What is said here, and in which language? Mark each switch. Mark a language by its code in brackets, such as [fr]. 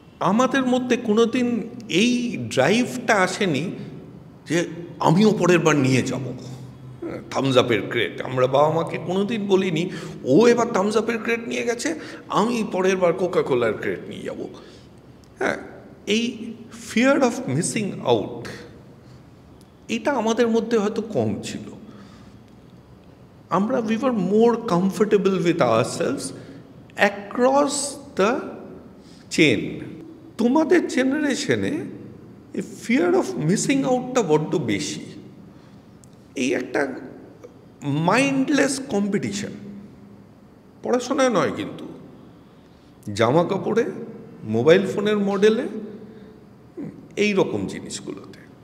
[bn] আমাদের মধ্যে কোনোদিন এই ড্রাইভটা আসেনি যে আমিও পরের বার নিয়ে যাব থামস আপের ক্রেট। আমরা বাবা মাকে কোনোদিন বলিনি ও এবার থামস আপের ক্রেট নিয়ে গেছে, আমি পরের বার কোকা কোলার ক্রেট নিয়ে যাব। হ্যাঁ, এই ফিয়ার অফ মিসিং আউট, এটা আমাদের মধ্যে হয়তো কম ছিল। আমরা [en] we were more comfortable with ourselves across the chain. [bn] তোমাদের জেনারেশনে এই ফিয়ার অফ মিসিং আউটটা বড্ড বেশি। এই একটা মাইন্ডলেস কম্পিটিশন, পড়াশোনায় নয় কিন্তু, জামা কাপড়ে, মোবাইল ফোনের মডেলে, এই রকম জিনিসগুলোতে।